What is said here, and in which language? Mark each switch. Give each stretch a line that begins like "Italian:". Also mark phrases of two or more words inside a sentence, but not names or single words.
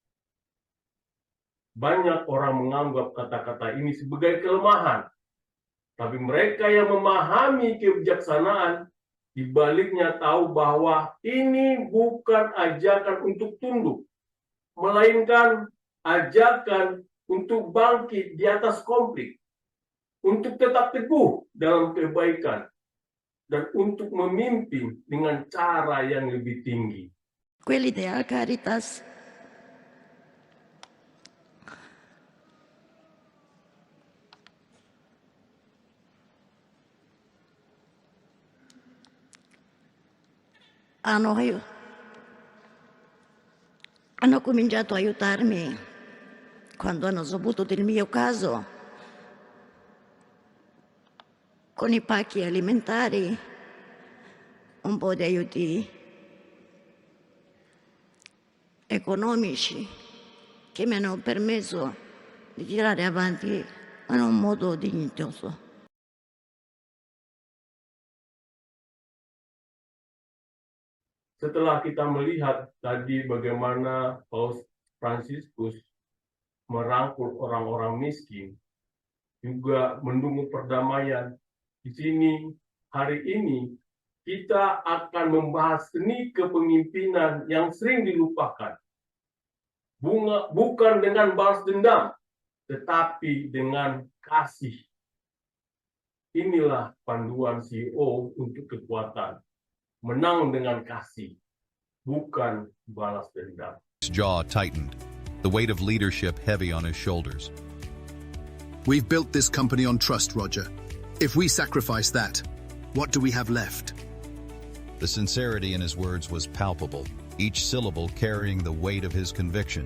Indonesian: Banyak orang menganggap kata-kata ini sebagai kelemahan, tapi mereka yang memahami kebijaksanaan dibaliknya tahu bahwa ini bukan ajakan untuk tunduk, melainkan ajakan untuk bangkit di atas konflik, untuk tetap teguh dalam kebaikan, dan untuk memimpin dengan cara yang lebih tinggi.
Italian: Quelli della Caritas hanno cominciato a aiutarmi quando hanno saputo del mio caso con i pacchi alimentari, un po' di aiuti economici che mi hanno permesso di tirare avanti in un modo dignitoso.
Indonesian: Setelah kita melihat tadi bagaimana Paus Fransiskus merangkul orang-orang miskin, juga mendukung perdamaian, di sini hari ini kita akan membahas seni kepemimpinan yang sering dilupakan. Bukan dengan balas dendam, tetapi dengan kasih. Inilah panduan CEO untuk kekuatan. Menang dengan kasih, bukan balas dendam.
English: His jaw tightened, the weight of leadership heavy on his shoulders. We've built this company on trust, Roger. If we sacrifice that, what do we have left? The sincerity in his words was palpable, each syllable carrying the weight of his conviction.